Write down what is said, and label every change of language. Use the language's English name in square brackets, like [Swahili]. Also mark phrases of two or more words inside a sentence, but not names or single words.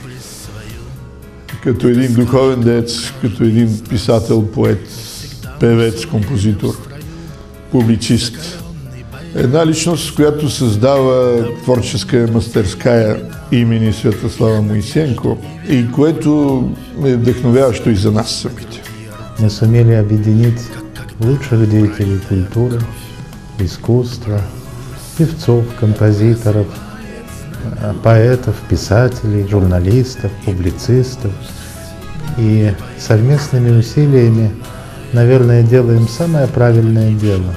[Bulgarian] Като един духовен деец, като един писател, поет, певец, композитор, публицист. Една личност, която създава творческа мастерская имени Светослава Моисеенко и което е вдъхновяващо и за нас самите. [Russian] Мы сумели объединить лучших деятелей культуры, искусства, певцов, композиторов, поэтов, писателей, журналистов, публицистов. И совместными усилиями, наверное, делаем самое правильное дело.